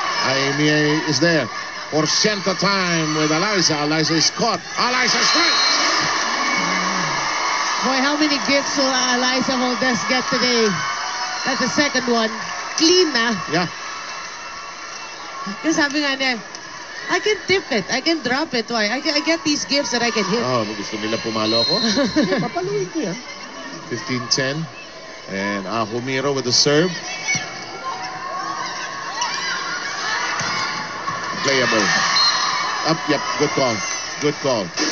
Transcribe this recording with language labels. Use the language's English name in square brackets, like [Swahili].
[English] Amy is there. Porciento time with Alyssa. Alyssa is caught. Alyssa strikes. Boy, how many gifts will Alyssa Valdez get today? That's the second one. [Filipino] Clean na. [English] Yeah. [Filipino] Kasi sabi nga niya, [English] I can tip it. I can drop it. Why? I get these gifts that I can hit. [Filipino] Oh, gusto nila pumalo ko? Okay, papaluin ko yan. 15-10. [English] And Ahumiro with the serve. Playable. Up, yep, good call. Good call.